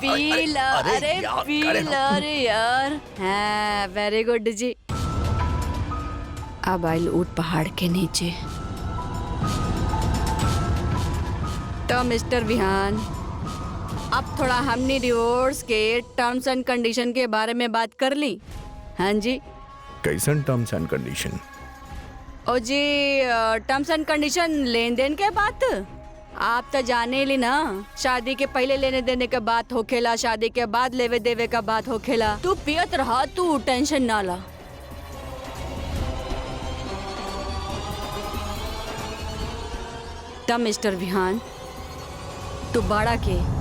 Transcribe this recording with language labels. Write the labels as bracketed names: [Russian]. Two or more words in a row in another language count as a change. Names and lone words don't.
[Bhojpuri] पी ला, अरे यार, पी अरे ला, अरे यार। हाँ, [English] very good [Bhojpuri] जी। अब आइल ऊट पहाड़ के नीचे। तो मिस्टर विहान, अब थोड़ा हमने डिवोर्स के [English] terms and condition [Bhojpuri] के बारे में बात कर ली। हाँ जी। कैसन [English] terms and condition? [Bhojpuri] ओ जी, [English] terms and condition [Bhojpuri] लेन देन के बात आप तो जाने ली ना। शादी के पहले लेने देने का बात होखेला, शादी के बाद लेवे देवे का बात होखेला। तू पियत रहा, तू टेंशन ना ला। तब मिस्टर विहान, तू बाड़ा के